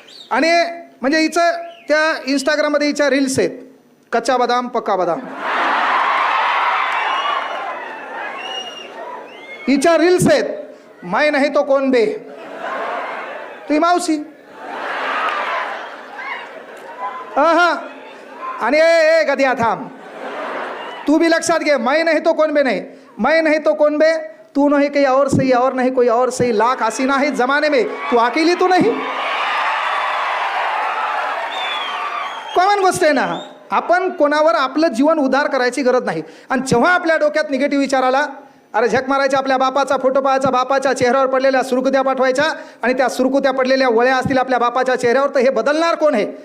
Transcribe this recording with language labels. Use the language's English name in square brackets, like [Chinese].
[Marathi] आणि म्हणजे हिचं त्या इंस्टाग्राममध्ये हिच्या रील्स आहेत, कच्चा बदाम पक्का बदाम. हिच्या रील्स आहेत, मैं नाही तो कोण बे, तुझी मावशी. हा आणि ए गदिया थांब, तू भी लक्षात घे, [Hindi] मैं नहीं तो कौन बे नहीं, मैं नहीं तो कौन बे, तू नहीं कोई और सही, और नहीं कोई और सही, लाख हसीना है जमाने में, तू अकेली तो नहीं. [Marathi] कॉमन गोष्ट आहे ना. आपण कोणावर आपलं जीवन उद्धार करायची गरज नाही. आणि जेव्हा आपल्या डोक्यात निगेटिव्ह विचार आला, अरे झक मारायच्या, आपल्या बापाचा फोटो पाहायचा, बापाच्या चेहऱ्यावर पडलेल्या सुरकुत्या पाठवायच्या, आणि त्या सुरकुत्या पडलेल्या वळ्या असतील आपल्या बापाच्या चेहऱ्यावर, तर हे बदलणार कोण आहे?